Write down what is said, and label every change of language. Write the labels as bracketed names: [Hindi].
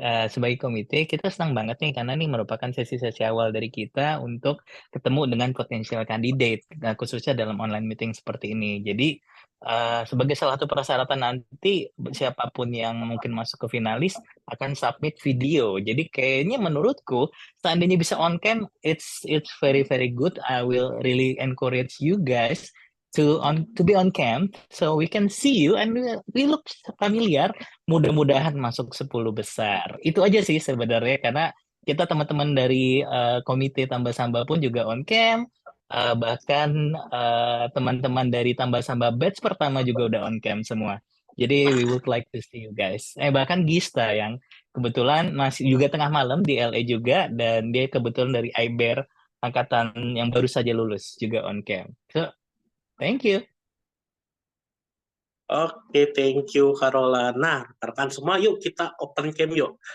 [Indonesian] sebagai komite kita senang banget nih karena ini merupakan sesi-sesi awal dari kita untuk ketemu dengan potensial candidate, khususnya dalam online meeting seperti ini. Jadi sebagai salah satu persyaratan nanti siapapun yang mungkin masuk ke finalis akan submit video. Jadi kayaknya menurutku seandainya bisa on cam, [English] it's very very good. I will really encourage you guys to be on cam so we can see you and we look familiar. [Indonesian] Mudah-mudahan masuk 10 besar. Itu aja sih sebenarnya karena kita teman-teman dari komite Tambah Samba pun juga on cam. Bahkan teman-teman dari Tambah Samba batch pertama juga udah on cam semua. [English] Jadi we would like to see you guys. [Indonesian] Bahkan Gista yang kebetulan masih juga tengah malam di LA juga dan dia kebetulan dari IBER angkatan yang baru saja lulus juga on cam. [English] So, thank you. [Indonesian] Oke, [English] thank you [Indonesian] Carola. Nah, rekan semua, yuk kita open cam yuk.